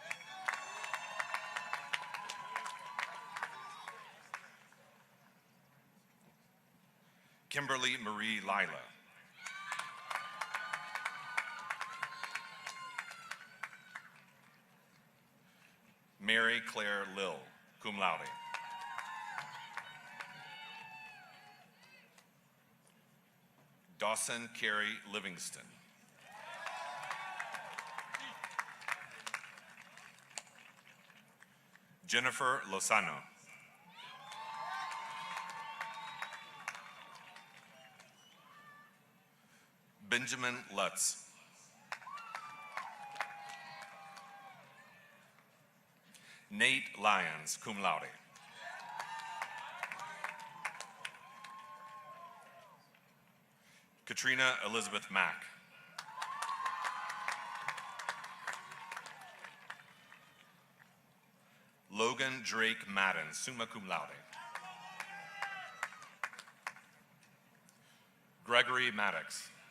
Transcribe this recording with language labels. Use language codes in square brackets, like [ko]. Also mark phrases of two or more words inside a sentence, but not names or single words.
[en] Kimberly Marie Lila. Mary Claire Lill, cum laude. Dawson Carey Livingston. Jennifer Lozano. Benjamin Lutz. Nate Lyons, cum laude. Katrina Elizabeth Mack. Logan Drake Madden, summa cum laude. Gregory Maddox.